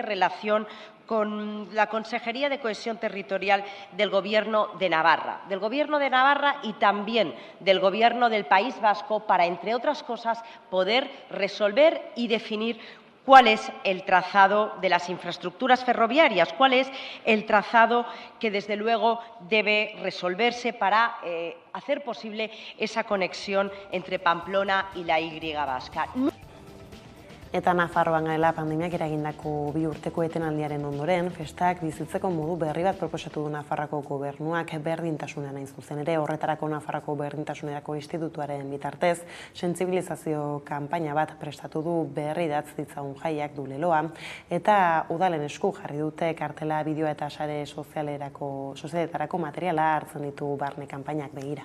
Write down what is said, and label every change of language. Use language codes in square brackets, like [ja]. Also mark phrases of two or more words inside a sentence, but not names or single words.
[es] relación con la Consejería de Cohesión Territorial del Gobierno de Navarra y también del Gobierno del País Vasco para, entre otras cosas, poder resolver y definir cuál es el trazado de las infraestructuras ferroviarias, cuál es el trazado que desde luego debe resolverse para hacer posible esa conexión entre Pamplona y la Y vasca. [eu] Eta Nafarroan gaela pandemiak eragindako 2 urteko etenaldiaren ondoren, festak bizitzeko modu berri bat proposatu du Nafarroako gobernuak berdintasunean hain zuzen ere. Horretarako Nafarroako Berdintasunerako Institutuaren bitartez, sentsibilizazio kanpaina bat prestatu du berri datz ditzagun jaiak du leloa, eta udalen esku jarri dute kartela, bideoa eta sare sozialetarako materiala hartzen ditu barne kanpainak begira.